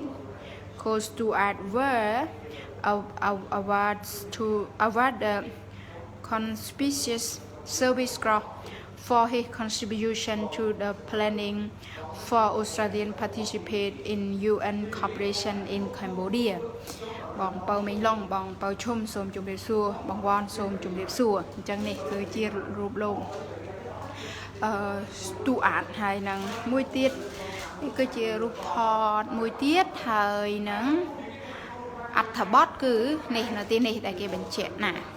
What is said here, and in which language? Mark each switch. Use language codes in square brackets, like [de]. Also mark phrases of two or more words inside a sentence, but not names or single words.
[en] Called Stewart were award the Conspicuous Service Cross for his contribution to the planning for Australian participate in UN cooperation in Cambodia. [km] បងពៅមីងឡុងបងពៅឈុំសូមជម្រាបសួរបងវ៉ាន់សូមជម្រាបសួរអញ្ចឹងនេះគឺជារូបលោកStewart ហើយនឹងមួយទៀតនេះគឺជារូបថតមួយទៀតហើយនឹងអត្ថបទគឺនេះនៅទីនេះដែលគេបញ្ជាក់ណា